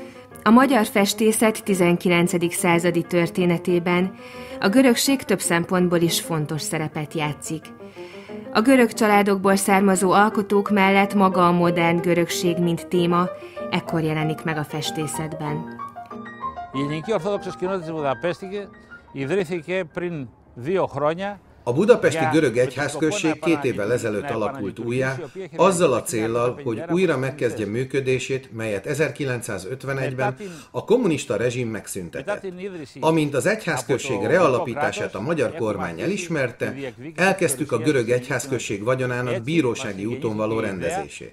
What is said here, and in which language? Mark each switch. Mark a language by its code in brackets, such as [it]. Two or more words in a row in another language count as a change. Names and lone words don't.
[hu] A magyar festészet 19. századi történetében a görögség több szempontból is fontos szerepet játszik. A görög családokból származó alkotók mellett maga a modern görögség mint téma ekkor jelenik meg a festészetben. [el] Η Ελληνική Ορθόδοξος Κοινότητα της Βουδαπέστης ιδρύθηκε πριν 2 χρόνια. [hu] A budapesti görög egyházközség 2 évvel ezelőtt alakult újjá, azzal a céllal, hogy újra megkezdje működését, melyet 1951-ben a kommunista rezsim megszüntetett. Amint az egyházközség realapítását a magyar kormány elismerte, elkezdtük a görög egyházközség vagyonának bírósági úton való rendezését.